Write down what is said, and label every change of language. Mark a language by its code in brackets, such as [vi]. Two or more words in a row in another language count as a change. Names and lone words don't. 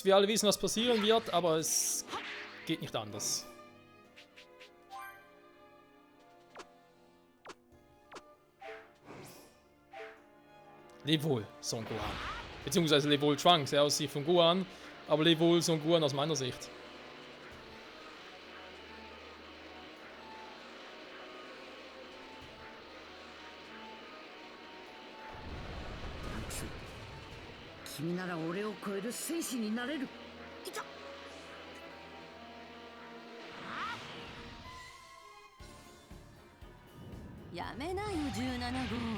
[de] Wir alle wissen, was passieren wird, aber es geht nicht anders. Leb wohl, Son Gohan. Beziehungsweise leb wohl Trunks, aus Sicht von Gohan, aber leb wohl Son Gohan aus meiner Sicht. [ja] トランクス、君なら俺を超える戦士になれる。いた。やめなよ17号。